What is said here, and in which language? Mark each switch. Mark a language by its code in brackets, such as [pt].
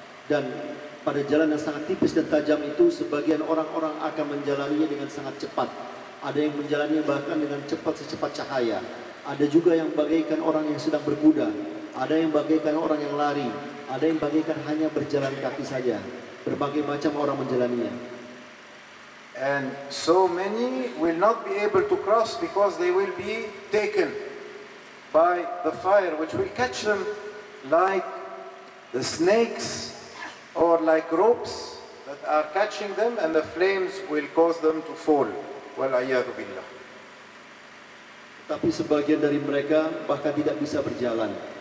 [id] Dan pada jalan yang sangat tipis dan tajam itu sebagian orang-orang akan menjalaninya dengan sangat cepat. Ada yang menjalaninya bahkan dengan cepat secepat cahaya. Ada juga yang bagaikan orang yang sedang berkuda. Ada yang bagaikan orang yang lari. Ada yang bagaikan hanya berjalan kaki saja. Berbagai macam orang menjalaninya. [en] And so many will not be able to cross because they will be taken by the fire, which will catch them like the snakes or like ropes that are catching them, and the flames will cause them to fall. [ar] Wal-'iyadhu billah. [id] Tapi sebagian dari mereka bahkan tidak bisa berjalan.